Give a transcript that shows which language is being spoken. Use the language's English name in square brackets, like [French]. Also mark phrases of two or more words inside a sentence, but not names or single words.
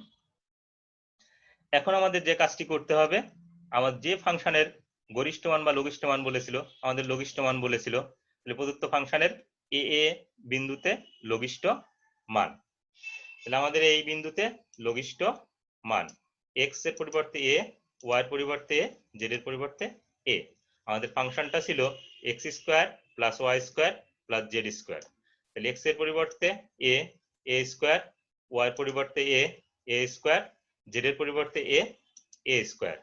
[Bangla] এখন আমাদের যে কাজটি করতে হবে, আমাদের যে ফাংশনের গরিষ্ঠ মান বা লঘিষ্ঠ মান বলেছিল, আমাদের লঘিষ্ঠ মান বলেছিল, তাহলে প্রদত্ত ফাংশনের এ এ বিন্দুতে লঘিষ্ঠ মান, তাহলে আমাদের এই বিন্দুতে লঘিষ্ঠ মান x এর পরিবর্তে a, y এর পরিবর্তে a, z এর পরিবর্তে a। আমাদের ফাংশনটা ছিল [English] x square plus y square plus z square. [Bangla] তাহলে x এর পরিবর্তে a, a স্কয়ার, y এর পরিবর্তে a, a স্কয়ার, z এর পরিবর্তে a, a স্কয়ার।